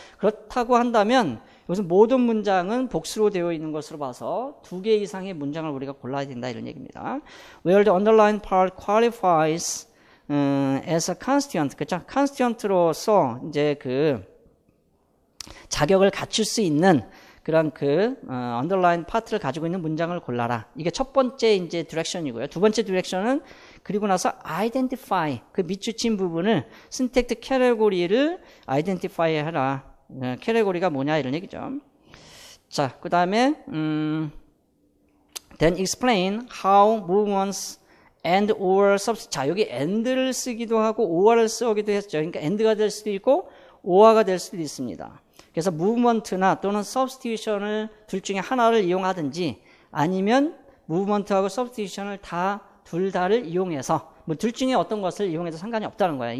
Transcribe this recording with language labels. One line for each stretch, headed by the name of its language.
Korean: 그렇다고 한다면 여기서 모든 문장은 복수로 되어 있는 것으로 봐서 두 개 이상의 문장을 우리가 골라야 된다 이런 얘기입니다.
English: Where the underlined part qualifies as a constituent.
Korean: 그렇죠? constituent로서 이제 자격을 갖출 수 있는 그런 underline 파트를 가지고 있는 문장을 골라라. 이게 첫 번째 이제 디렉션이고요. 두 번째 디렉션은 그리고 나서 identify, 그 밑줄친 부분을 syntax category를 identify 해라. 캐테고리가 뭐냐 이런 얘기죠. 자, 그 다음에
English: then explain how movements and or substitute.
Korean: 자, 여기 and를 쓰기도 하고 or를 쓰기도 했죠. 그러니까 and가 될 수도 있고 or가 될 수도 있습니다. 그래서 movement나 또는 substitution을 둘 중에 하나를 이용하든지 아니면 movement하고 substitution을 둘 다를 이용해서 뭐 둘 중에 어떤 것을 이용해도 상관이 없다는 거예요.